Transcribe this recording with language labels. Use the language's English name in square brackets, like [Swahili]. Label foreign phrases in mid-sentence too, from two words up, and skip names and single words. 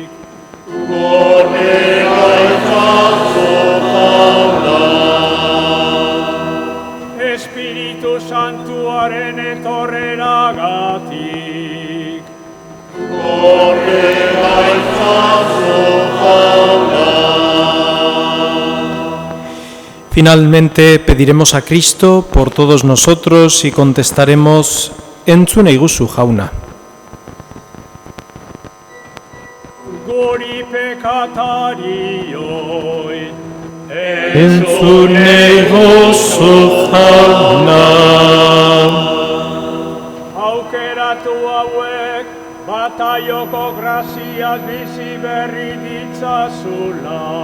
[Basque] Gorde gaitzazu jauna. Espiritu Santuaren etorreragatik. Gorde gaitzazu jauna. [Spanish] Finalmente pediremos a Cristo por todos nosotros y contestaremos, [Basque] entzun eiguzu jauna. Guri pekatarioi. Entzun eiguzu jauna. Aukeratu hauek, bataioko graziaz bizi berri ditzazula.